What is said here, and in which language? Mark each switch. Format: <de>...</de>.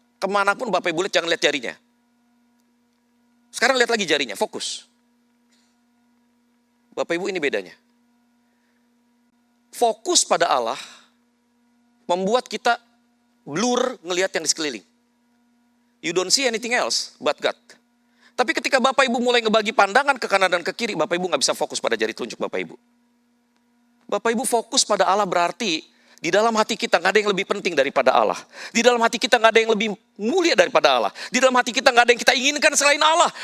<id>Kemanapun Bapak Ibu lihat, jangan lihat jarinya. Sekarang lihat lagi jarinya, fokus. Bapak Ibu ini bedanya. Fokus pada Allah membuat kita blur ngelihat yang di sekeliling.</id> <en>You don't see anything else but God.</en> <id>Tapi ketika Bapak Ibu mulai ngebagi pandangan ke kanan dan ke kiri, Bapak Ibu nggak bisa fokus pada jari telunjuk Bapak Ibu. Bapak Ibu fokus pada Allah berarti di dalam hati kita nggak ada yang lebih penting daripada Allah. Di dalam hati kita nggak ada yang lebih mulia daripada Allah. Di dalam hati kita nggak ada yang kita inginkan selain Allah.</id>